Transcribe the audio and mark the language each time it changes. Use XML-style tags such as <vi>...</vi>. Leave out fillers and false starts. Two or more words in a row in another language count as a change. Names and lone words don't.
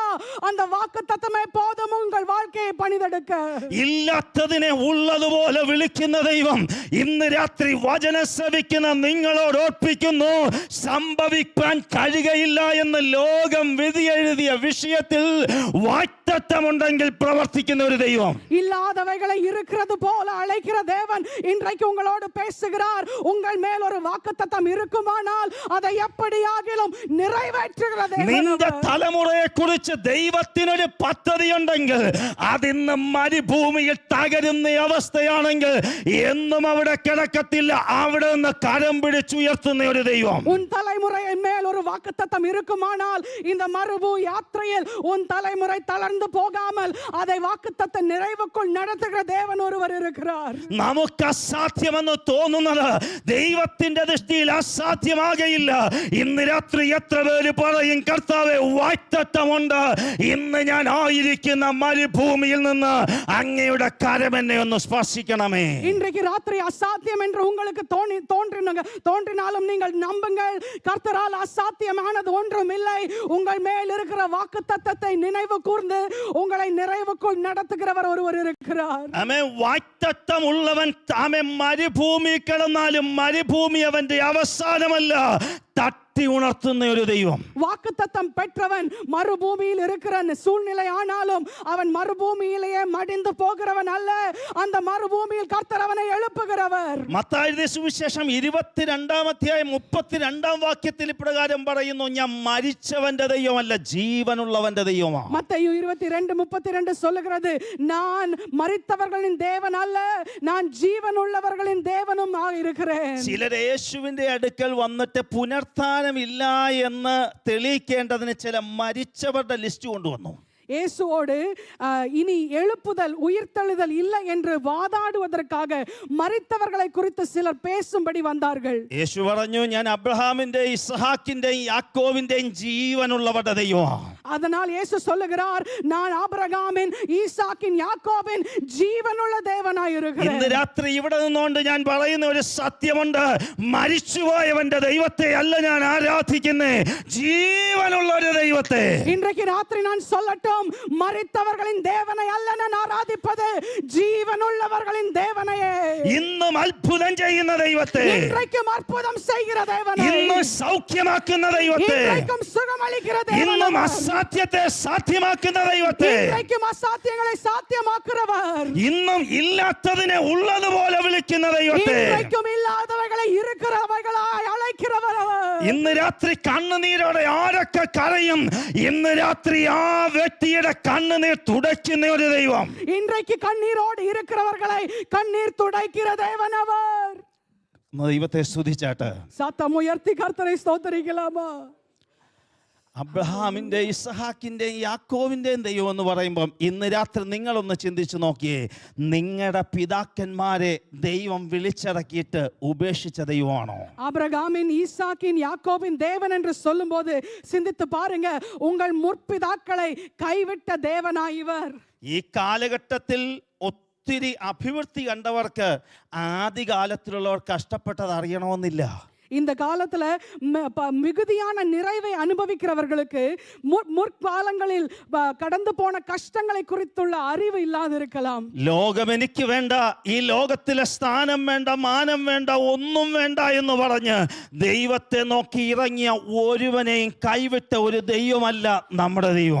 <ta>அந்த வாக்குத்தத்தமே போதும் உங்கள் வாழ்க்கையை പണിതെടുക്ക.</ta> <ml>ഇല്ലാത്തതിനെ ഉള്ളതുപോലെ വിളിക്കുന്ന ദൈവം ഇന്ന് രാത്രി വചനം ശ്രവിക്കുന്ന നിങ്ങളോട് ഓർപ്പിക്കുന്നു, സംഭവിക്കാൻ കഴിയുകയില്ല എന്ന് ലോകം വിധിയെഴുതിയ വിഷയത്തിൽ വാഗ്ദത്തമുണ്ടെങ്കിൽ പ്രവർത്തിക്കുന്ന ഒരു ദൈവം.</ml> <ta>இல்லாதவைகளை இருக்கிறது போல அழைக்கிற தேவன் இன்றைக்கு உங்களோடு பேசுகிறார். உங்கள் மேல் ஒரு வாக்குத்தத்தம் இருக்குமானால் அதை எப்படியாகிலும் நிறைவேற்றுகிற தேவன்.</ta> <ml>നിന്റെ തലമുറയെ കുറിച്ച് ദൈവത്തിനൊരു പദ്ധതിയുണ്ടെങ്കിൽ അതിന്ന് മരുഭൂമിയിൽ തകരുന്ന അവസ്ഥയാണെങ്കിൽ എന്നും അവിടെ കിടക്കത്തില്ല, അവിടെ നിന്ന് കരം പിടിച്ചുയർത്തുന്ന ഒരു ദൈവം.</ml> <ta>உன் தலைமுறையின் மேல் ஒரு வாக்குத்தத்தம் இருக்குமானால் இந்த மருபு யாத்திரையில் உன் தலைமுறை தளர்ந்து போகாமல் அதை வாக்குத்தத்தம் நிறைவுக்குள் நடத்துகிற தேவன் ஒருவர் இருக்கிறார்.</ta> <ml>നമുക്ക് അസാധ്യമെന്ന് തോന്നുന്നത് ദൈവത്തിന്റെ ദൃഷ്ടിയിൽ അസാധ്യമാകയില്ല. ഇന്ന് രാത്രി എത്ര പേര് പറയും, കർത്താവേ വാഗ്ദത്തമുണ്ട്, ഇന്ന് ഞാൻ ആയിരിക്കുന്ന മരുഭൂമിയിൽ നിന്ന് അങ്ങയുടെ കരം എന്നെ ഒന്ന് സ്പർശിക്കണമേ.</ml> <ta>இன்றைக்கு ராத்திரி அசாத்தியம் என்று உங்களுக்கு தோன்றினாலும் நீங்கள் நம்புங்கள், கர்த்தரால் அசாத்தியமானது ஒன்றும் இல்லை. உங்கள் மேல் இருக்கிற வாக்குத்தத்தத்தை நினைவு கூர்ந்து உங்களை நிறைவுக்குள் நடத்துகிறவர் ஒருவர் இருக்கிறார்.</ta> <ml>ആമേൻ. വാഗ്ദത്തം ഉള്ളവൻ ആമേൻ മരുഭൂമി കിടന്നാലും മരുഭൂമി അവന്റെ അവസാനമല്ല, തട്ടി ഉണർത്തുന്ന ഒരു ദൈവം.</ml> <ta>வாக்குத்தத்தம் பெற்றவன் மறுபூமியில் இருக்கிற சூழ்நிலை ஆனாலும் அவன் மறுபூமியிலேயே மடிந்து போகிறவன் அல்ல, அந்த மறுபூமியில் கர்த்தர் அவனை எழுப்புகிறவர்.</ta> <ml>മത്തായിയുടെ സുവിശേഷം 22 അധ്യായം 32 വാക്യത്തിൽ ഇപ്രകാരം പറയുന്നു, ഞാൻ മരിച്ചവന്റെ ദൈവമല്ല, ജീവനുള്ളവന്റെ ദൈവമാണ്.</ml> <ta>மத்தேயு 22:32 சொல்லுகிறது, நான் மரித்தவர்களின் தேவன் அல்ல, நான் ஜீவனுள்ளவர்களின் தேவனும் இருக்கிறேன்.</ta> <ml>ചിലർ യേശുവിന്റെ അടുക്കൽ വന്നിട്ട് പുനർത്താനമില്ല എന്ന് തെളിയിക്കേണ്ടതിന് ചില മരിച്ചവരുടെ ലിസ്റ്റ് കൊണ്ടുവന്നു.</ml> <ta>இயேசுவோடு இனி எழுப்புதல் உயிர்த்தெழுதல் இல்லை என்று வாதாடுவதற்காக மரித்தவர்களை குறித்து சிலர் பேசும்படி வந்தார்கள்.</ta> <ml>യേശു പറഞ്ഞു, ഞാൻ അബ്രഹാമിന്റെയും ഇസ്ഹാക്കിന്റെയും യാക്കോവിന്റെയും ജീവനുള്ളവരുടെ ദൈവമാണ്.</ml> <ta>அதனால் இயேசு சொல்லுகிறார், நான் ஆபிரகாமின் ஈசாக்கின் யாக்கோபின் ஜீவனுள்ள தேவனாய் இருக்கிறேன்.</ta> <ml>ഇന്ന് രാത്രി ഇവിടെ നിന്നുകൊണ്ട് ഞാൻ പറയുന്ന ഒരു സത്യമുണ്ട്, മരിച്ചുപോയവന്റെ ദൈവത്തെ അല്ല ഞാൻ ആരാധിക്കുന്നേ, ജീവനുള്ള ഒരു ദൈവത്തെ.</ml> <ta>இன்றைக்கு ராத்திரி நான் சொல்லட்டும், மரித்தவர்களின் தேவனை அல்ல நான் ஆராதிப்பது, ஜீவனுள்ளவர்களின் தேவனையே.</ta> <ml>ഇന്നും അത്ഭുതം ചെയ്യുന്ന ദൈവത്തെ,</ml> <ta>இன்றைக்கும் அற்புதம் செய்கிற தேவனை,</ta> <ml>ഇന്നും സൗഖ്യമാക്കുന്ന ദൈവത്തെ,</ml> <ta>இன்றைக்கும் സുഖമளிக்கிற தேவனை,</ta> <ml>ഇന്നും അസാധ്യത്തെ സാധ്യമാക്കുന്ന ദൈവത്തെ,</ml> <ta>இன்றைக்கும் அசாத்தியங்களை சாத்தியமாக்குறவர்,</ta> <ml>ഇന്നും ഇല്ലാത്തതിനെ ഉള്ളതുപോലെ വിളിക്കുന്ന ദൈവത്തെ,</ml> <ta>இன்றைக்கும் இல்லாதவைகளை இருக்கிறவைகளாய் அழைக்கிறவர்.</ta> <ml>ഇന്ന് രാത്രി കണ്ണുനീരോടെ ആരൊക്കെ കരയും, ഇന്ന് രാത്രി ആ വ്യക്തിയുടെ കണ്ണുനീർ തുടയ്ക്കുന്ന ഒരു ദൈവം.</ml> <ta>இன்றைக்கு கண்ணீரோடு இருக்கிறவர்களை கண்ணீர் துடைக்கிற தேவன் அவர்.</ta> <ml>ദൈവത്തെ സ്തുതിച്ചാട്ട്</ml> <ta>சத்தம் உயர்த்தி கர்த்தரை ஸ்தோத்திரிக்கலாமா?</ta> <ml>അബ്രഹാമിന്റെ ഇസ്ഹാക്കിന്റെയും യാക്കോവിന്റെയും ദൈവം എന്ന് പറയുമ്പം ഇന്ന് രാത്രി നിങ്ങളൊന്ന് ചിന്തിച്ചു നോക്കിയേ, നിങ്ങളുടെ പിതാക്കന്മാരെ ദൈവം വിളിച്ചിറക്കിയിട്ട് ഉപേക്ഷിച്ച ദൈവമാണോ?</ml> <ta>ஆபிரகாமின் ஈசாக்கின் யாக்கோபின் தேவன் என்று சொல்லும்போது சிந்தித்து பாருங்க, உங்கள் முற்பிதாக்களை கைவிட்ட தேவனாய் இவர்.</ta> <ml>ഈ കാലഘട്ടത്തിൽ ഒത്തിരി അഭിവൃദ്ധി കണ്ടവർക്ക് ആദ്യകാലത്തിലുള്ളവർ കഷ്ടപ്പെട്ടത് അറിയണമെന്നില്ല.</ml> <ta>இந்த காலத்துல மிகுதியான நிறைவை அனுபவிக்கிறவர்களுக்கு முற்காலங்களில் கடந்து போன கஷ்டங்களை குறித்துள்ள அறிவு இல்லாது இருக்கலாம்.</ta> <ml>ലോകം എനിക്ക് വേണ്ട, ഈ ലോകത്തിലെ സ്ഥാനം വേണ്ട, മാനം വേണ്ട, ഒന്നും വേണ്ട എന്ന് പറഞ്ഞ് ദൈവത്തെ നോക്കി ഇറങ്ങിയ ഒരുവനെയും കൈവിട്ട ഒരു ദൈവമല്ല നമ്മുടെ ദൈവം.</ml>